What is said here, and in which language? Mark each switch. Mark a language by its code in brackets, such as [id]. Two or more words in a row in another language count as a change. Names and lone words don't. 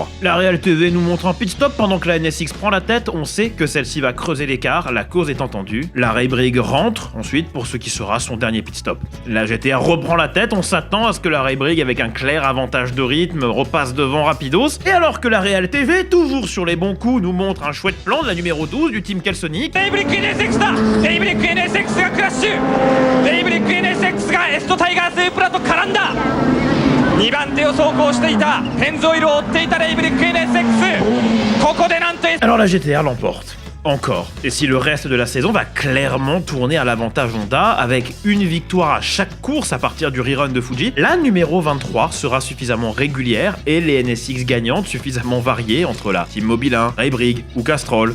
[fr] La Real TV nous montre un [en] pit stop [fr] pendant que la NSX prend la tête, on sait que celle-ci va creuser l'écart, la cause est entendue. La Raybrig rentre ensuite pour ce qui sera son dernier [en] pit stop. [fr] La GTR reprend la tête, on s'attend à ce que la Raybrig, avec un clair avantage de rythme, repasse devant rapidos, et alors que la Real TV, toujours sur les bons coups, nous montre un chouette plan de la numéro 12 du team Celsonic. [ja] Raybrig NSX だ! Raybrig NSX がクラッシュ! Raybrig NSX がエストタイガースープラと絡んだ! 2番手を走行していたペンゾイルを追っていたRaybrig NSX ここでなんと... [fr] Alors la GTR l'emporte. Encore. Et si le reste de la saison va clairement tourner à l'avantage Honda, avec une victoire à chaque course à partir du rerun de Fuji, la numéro 23 sera suffisamment régulière et les NSX gagnantes suffisamment variées entre la Team Mobile 1, Raybrig ou Castrol.